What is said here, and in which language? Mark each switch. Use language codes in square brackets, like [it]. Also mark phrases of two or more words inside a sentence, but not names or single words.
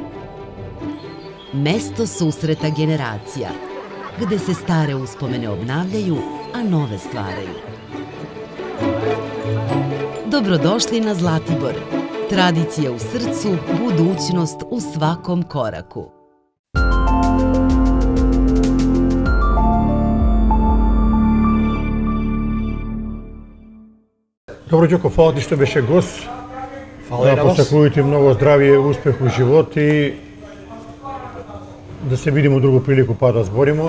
[sr] Mesto susreta generacija, gde se stare uspomene obnavljaju, a nove stvaraju. Dobrodošli na Zlatibor. Tradicija u srcu, budućnost u svakom koraku. [mk] Добро, Ѓоко, фала ти што беше гост. Фала и на вас. Посакувам ти многу здравје, успех у живот и да се видиме у другу прилику па да збориме.